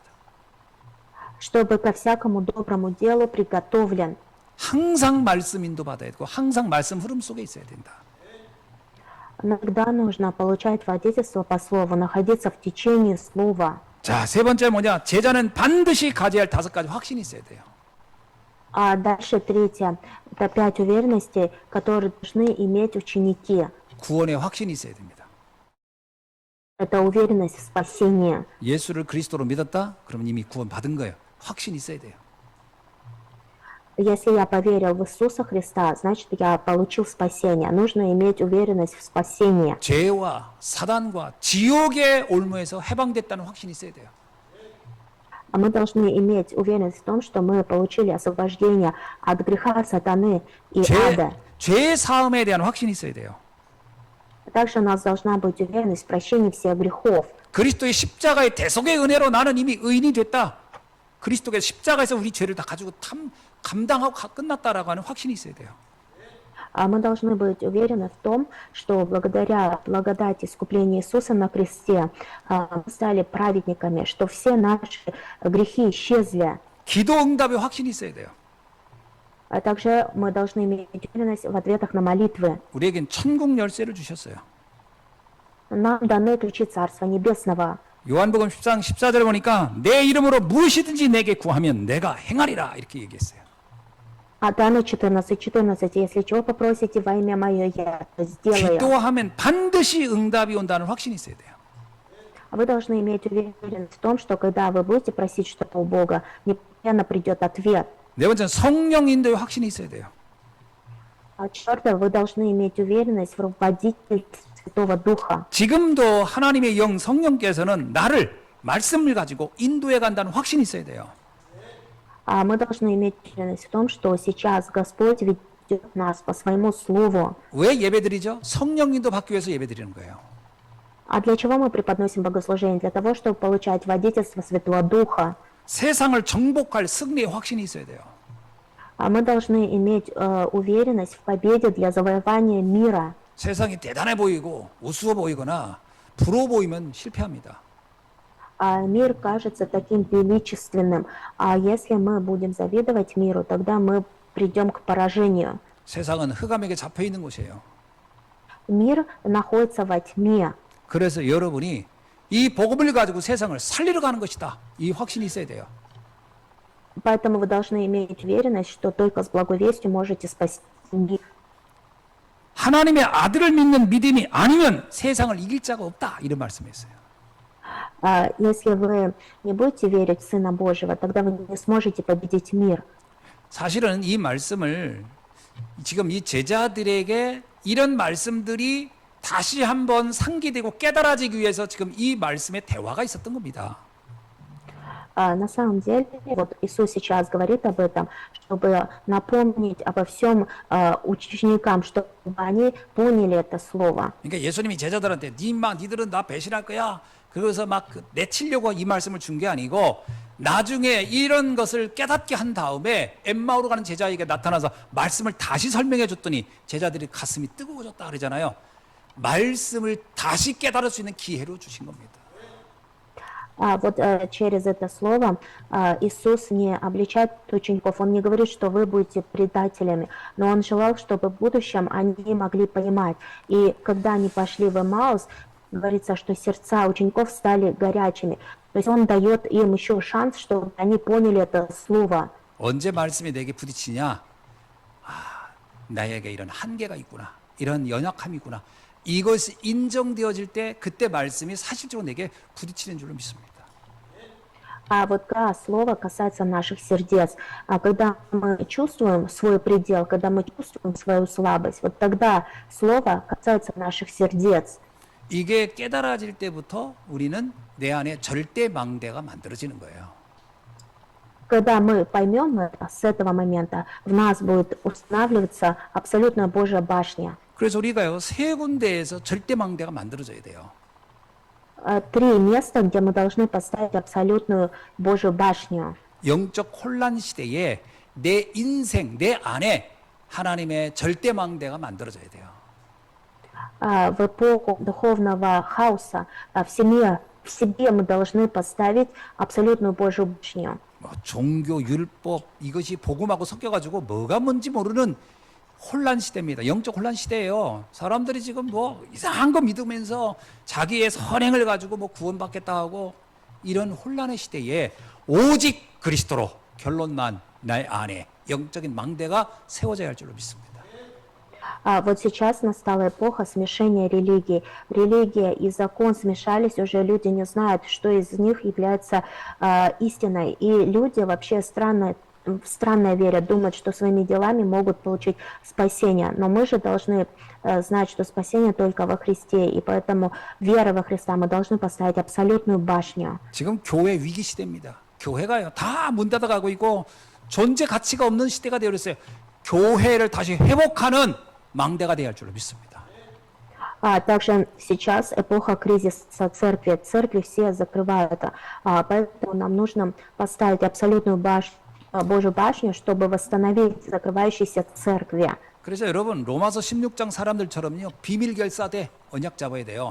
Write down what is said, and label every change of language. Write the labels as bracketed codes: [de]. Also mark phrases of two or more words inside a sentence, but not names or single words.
[ru] чтобы ко всякому доброму делу приготовлен. [ko] 항상 말씀 인도받아야 되고 항상 말씀 흐름 속에 있어야 된다. [ru] Иногда нужно получать водительство по Слову, находиться в течении Слова. [ko] 자, 세 번째 뭐냐? 제자는 반드시 가져야 할 5가지 확신이 있어야 돼요. [ru] А дальше третье. Это 5 уверенностей, которые должны иметь ученики. [ko] 구원의 확신이 있어야 됩니다. [ru] Это уверенность в спасении. [ko] 예수를 그리스도로 믿었다? 그러면 이미 구원 받은 거예요. 확신이 있어야 돼요. [ru] Если я поверил в Иисуса Христа, значит, я получил спасение. Нужно иметь уверенность в спасении. [ko] 죄와 사단과 지옥의 올무에서 해방됐다는 확신이 있어야 돼요. [ru] А мы должны иметь уверенность в том, что мы получили освобождение от греха, сатаны и ада. [ko] 죄 사함에 대한 확신이 있어야 돼요. [ru] Также у нас должна быть уверенность в прощении всех грехов. [ko] 그리스도의 십자가의 대속의 은혜로 나는 이미 의인이 됐다. 그리스도의 십자가에서 우리 죄를 다 가지고 감당하고 끝났다라고 하는 확신이 있어야 돼요. [ru] А мы должны быть уверены в том, что благодаря благодати искупления Иисуса на кресте мы стали праведниками, что все наши грехи исчезли. [ko] 기도 응답의 확신이 있어야 돼요. [ru] А также мы должны иметь уверенность в ответах на молитвы. [ko] 우리에겐 천국 열쇠를 주셨어요. [ru] Нам даны ключи Царства Небесного. [ko] 요한복음 10장 14절 보니까 내 이름으로 무엇이든지 내게 구하면 내가 행하리라 이렇게 얘기했어요. [ru] А Даны 14:14, если чего попросите во имя Мое, я это сделаю. [ko] 기도하면 반드시 응답이 온다는 확신이 있어야 돼요. [ru] Вы должны иметь уверенность в том, что когда вы будете просить что-то у Бога, непременно придет ответ. [ko] 네 번째는 성령 인도의 확신이 있어야 돼요. [ru] А четвертое, вы должны иметь уверенность в руководитель Святого Духа. [ko] 지금도 하나님의 영 성령께서는 나를 말씀을 가지고 인도해 간다는 확신이 있어야 돼요. [ru] А мы должны иметь уверенность в том, что сейчас Господь ведет нас по своему Слову. [ko] 왜 예배드리죠? 성령 인도 받기 위해서 예배드리는 거예요. [ru] А для чего мы преподносим богослужение? Для того, чтобы получать водительство Святого Духа. [ko] 세상을 정복할 승리의 확신이 있어야 돼요. [ru] А мы должны иметь уверенность в победе для завоевания мира. [ko] 세상이 대단해 보이고 우스워 보이거나 부러워 보이면 실패합니다. [ru] А мир кажется таким величественным. А если мы будем завидовать миру, тогда мы придем к поражению. [ko] 세상은 흑암에게 잡혀 있는 곳이에요. [ru] Мир находится во тьме. [ko] 그래서 여러분이 이 복음을 가지고 세상을 살리러 가는 것이다. 이 확신이 있어야 돼요. [ru] Поэтому вы должны иметь уверенность, что только с благой вестью можете спасти мир. [ko] 하나님의 아들을 믿는 믿음이 아니면 세상을 이길 자가 없다. 이런 말씀이었어요. [ru] Если вы не будете верить в Сына Божьего, тогда вы не сможете победить мир. [ko] 사실은 이 말씀을 지금 이 제자들에게 이런 말씀들이 다시 한번 상기되고 깨달아지기 위해서 지금 이 말씀에 대화가 있었던 겁니다. [ru] На самом деле, вот Иисус сейчас говорит об этом, чтобы напомнить обо всем ученикам, чтобы они поняли это слово. [ko] 그러니까 예수님이 제자들한테 니들은 나 배신할 거야. 그래서 막 내치려고 이 말씀을 준 게 아니고 나중에 이런 것을 깨닫게 한 다음에 엠마오로 가는 제자에게 나타나서 말씀을 다시 설명해 줬더니 제자들이 가슴이 뜨거워졌다 그러잖아요. 말씀을 다시 깨달을 수 있는 기회로 주신 겁니다. [ru] Вот через это слово Иисус не обличает учеников, Он не говорит, что вы будете предателями, но Он желал, чтобы в будущем они могли понимать. И когда они пошли в Эмаус, говорится, что сердца учеников стали горячими. То есть Он дает им еще шанс, чтобы они поняли это слово. [ko] 언제 말씀이 내게 부딪히냐? 나에게 이런 한계가 있구나. 이런 연약함이 있구나. 이것이 인정되어질 때 그때 말씀이 사실적으로 내게 부딪히는 줄로 믿습니다. [ru] А вот когда слово касается наших сердец, когда мы чувствуем свой предел, когда мы чувствуем свою слабость, вот тогда слово касается наших сердец. [ko] 이게 깨달아질 때부터 우리는 내 안에 절대 망대가 만들어지는 거예요. [ru] Когда мы поймем это, с этого момента в нас будет устанавливаться абсолютная Божья башня. [ko] 그래서 우리가요 세 군데에서 절대 망대가 만들어져야 돼요. [ru] Три места, где мы должны поставить абсолютную Божью башню. [ko] 영적 혼란 시대에 내 인생, 내 안에 하나님의 절대 망대가 만들어져야 돼요. [ru] В эпоху духовного хаоса в себе мы должны поставить абсолютную Божью башню. [ko] 뭐 종교, 율법 이것이 복음하고 섞여가지고 뭐가 뭔지 모르는 혼란 시대입니다. 영적 혼란 시대예요. 사람들이 지금 뭐 이상한 거 믿으면서 자기의 선행을 가지고 뭐 구원받겠다 하고 이런 혼란의 시대에 오직 그리스도로 결론난 내 안에 영적인 망대가 세워져야 할 줄로 믿습니다. [ru] Вот сейчас настала эпоха смешения религий. Религия и закон смешались, уже люди не знают, что из них является истиной. И люди вообще странно верят, думают, что своими делами могут получить спасение. Но мы же должны знать, что спасение только во Христе. И поэтому вера во Христа мы должны поставить абсолютную башню. [ko] 지금 교회 위기 시대입니다. 교회가요 다 문 닫아가고 있고 존재 가치가 없는 시대가 되어버렸어요. 교회를 다시 회복하는 망대가 되어야 할 줄로 믿습니다. [ru] Также сейчас эпоха кризиса церкви. Церкви все закрывают. Поэтому нам нужно поставить абсолютную Божью башню, чтобы восстановить закрывающиеся церкви. [ko] 그래서 여러분 로마서 16장 사람들처럼요 비밀 결사대 언약 잡아야 돼요.